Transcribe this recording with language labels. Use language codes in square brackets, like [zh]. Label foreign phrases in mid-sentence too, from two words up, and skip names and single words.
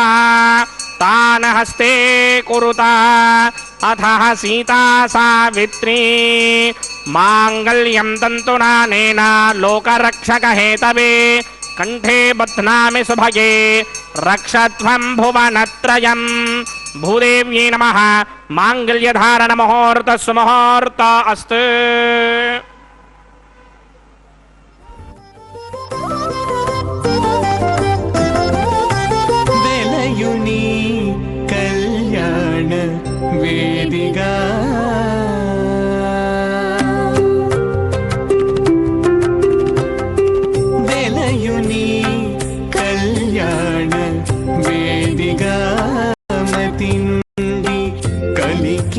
[sa] तान् हस्ते कुरुता अथः सीता सावित्री माङ्गल्यं तन्तुनानेन लोकरक्षकहेतवे कंठे बध्नामि सुभगे रक्षध्वं भुवनत्रयम् भूदेव्यै नमः माङ्गल्यधारण मुहूर्त सुमुहूर्त अस्तु [te] వెలయుని కళ్యాణ వేదిగా వెలయుని కళ్యాణ వేదిగా మతి నుండి కలికి